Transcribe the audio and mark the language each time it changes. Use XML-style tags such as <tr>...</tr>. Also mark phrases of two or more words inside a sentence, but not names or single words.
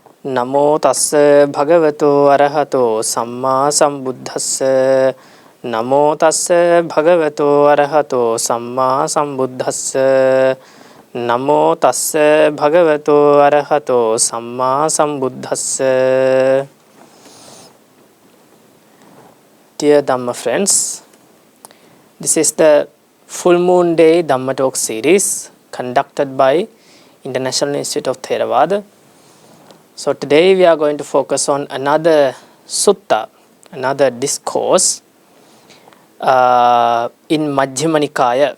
<pi>Namo tassa bhagavato arahato samma sambuddhassa. Namo tassa bhagavato arahato samma sambuddhassa. Namo tassa bhagavato arahato samma sambuddhassa.</pi> <en>Dear Dhamma friends, this is the full moon day Dhamma talk series conducted by International Institute of Theravada. So today we are going to focus on another sutta, another discourse in Majjhima Nikaya.</en>